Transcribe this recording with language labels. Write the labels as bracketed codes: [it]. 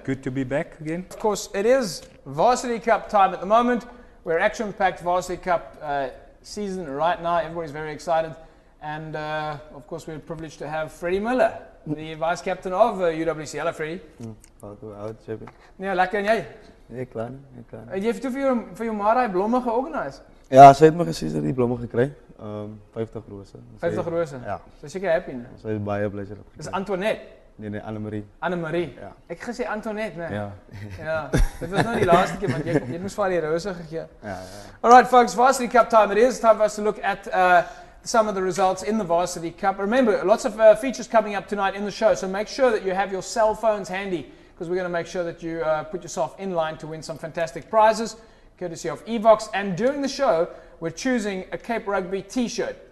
[en] Good to be back again. Of course, it is Varsity Cup time at the moment. We're action-packed Varsity Cup season right now. Everybody's very excited. And, of course, we're privileged to have Freddie Miller, the vice captain of UWC. Hello, Freddie. [af] Hoe oud, JP? Ja, lekker en jy? Nee, klaar. Jy het toe vir jou ma daai blomme georganiseer? Ja, sy het my gesê sy het die blomme gekry. 50 rose. 50 rose? Ja. Sy is seker happy, né? Sy is baie bly sy het gekry. Dis Antoinette? Nee, Annemarie. Annemarie? Ja. Ek gesê Antoinette, né? Ja. Ja. Dit was nou die laaste keer, want jy moes vir die rose gegee. Ja. [en] Alright folks, Varsity Cup time it is. Time for us to look at some of the results in the Varsity Cup. Remember, lots of features coming up tonight in the show, so make sure that you have your cell phones handy, because we're going to make sure that you put yourself in line to win some fantastic prizes, courtesy of Evox. And during the show, we're choosing a Cape Rugby t-shirt.